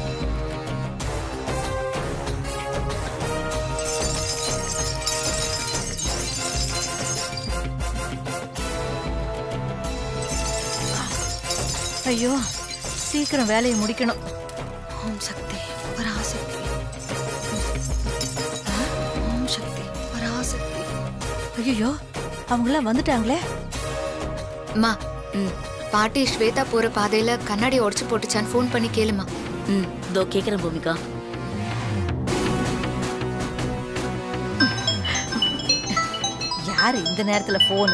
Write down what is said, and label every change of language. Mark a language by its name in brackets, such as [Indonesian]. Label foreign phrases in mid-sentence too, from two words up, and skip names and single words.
[Tamil] ஐயோ, சீக்கிரம் வேலையை முடிக்கணும். [Sanskrit] ओम शक्ति पराशक्ति. ओम शक्ति पराशक्ति. [Tamil] ஐயோ, அவங்களாம் வந்துட்டாங்களே. அம்மா, பாட்டி ஸ்வேதா போற பாதையில கண்ணாடி உடைச்சு போட்டுச்சான்னு ஃபோன் பண்ணி கேளுமா. இதோ கேக்குறேன் பூமிகா. யாரு இந்த நேரத்துல போனு?